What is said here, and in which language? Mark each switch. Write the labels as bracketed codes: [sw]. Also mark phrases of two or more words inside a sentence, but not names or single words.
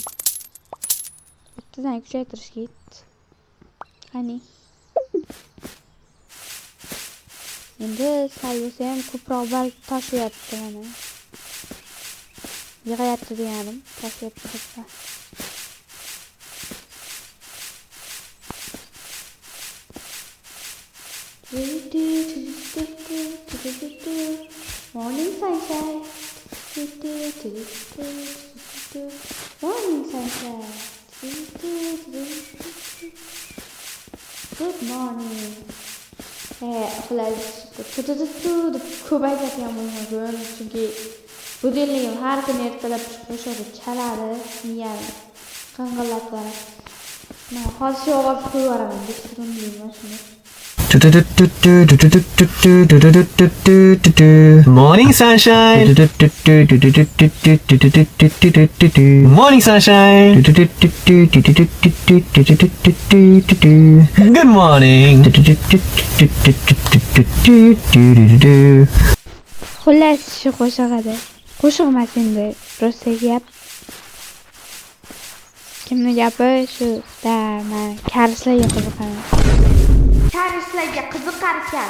[uz] Bittadan kuchaytirish ketdi. Qani. Endi sal bo'lsa ham ko'proq barg tashlayapti mana. Yig'ayapti deganim, tashlayapti desa. [en] Morning sunshine. Morning sunshine. Good morning. [uz] Xullas ko'p aytadigan bo'lmadim, chunki budilligim har kuni ertalab qo'shadi, chaladi, miyani qing'illab qo'yadi. Men hozir shu ovozni qo'yib yuboraman, beshikimni mashina. [en] Morning sunshine. Morning sunshine. Good morning. [uz] Xullas shu qo'shiq edi. Qo'shiq emas endi, prosta gap. Kimni gapi shu da men karislarga qiziqaman. Karislarga qiziqar ekan.